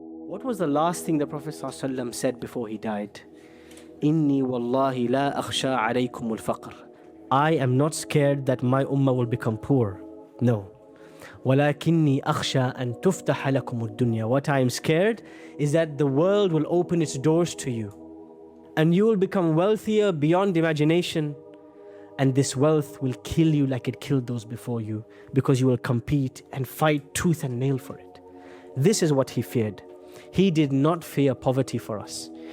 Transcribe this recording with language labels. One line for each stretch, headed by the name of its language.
English: What was the last thing the Prophet ﷺ said before he died?
Arabic: Inni wallahi la akhsha alaykum al-faqr.
English: I am not scared that my ummah will become poor. No.
Arabic: وَلَكِنِّي أَخْشَى أَن تُفْتَحَ لَكُمُ الدُّنْيَا.
English: What I am scared is that the world will open its doors to you. And you will become wealthier beyond imagination. And this wealth will kill you like it killed those before you, because you will compete and fight tooth and nail for it. This is what he feared. He did not fear poverty for us.